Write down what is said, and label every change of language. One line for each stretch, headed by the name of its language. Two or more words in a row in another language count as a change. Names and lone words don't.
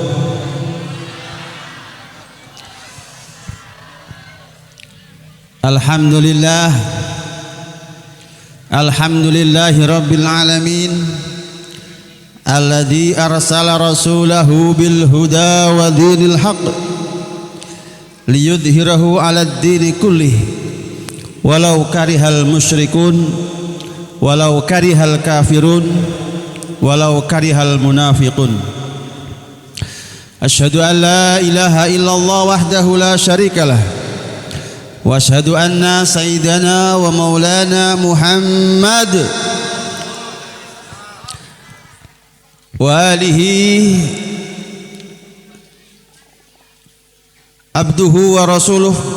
Arabic: الحمد لله، الحمد لله رب العالمين، الذي أرسل رسوله بالهدى ودين الحق ليظهره على الدين كله ولو كره المشركون ولو كره الكافرون ولو كره المنافقون. أشهد أن لا إله إلا الله وحده لا شريك له وأشهد أن سيدنا ومولانا محمد وآله عبده ورسوله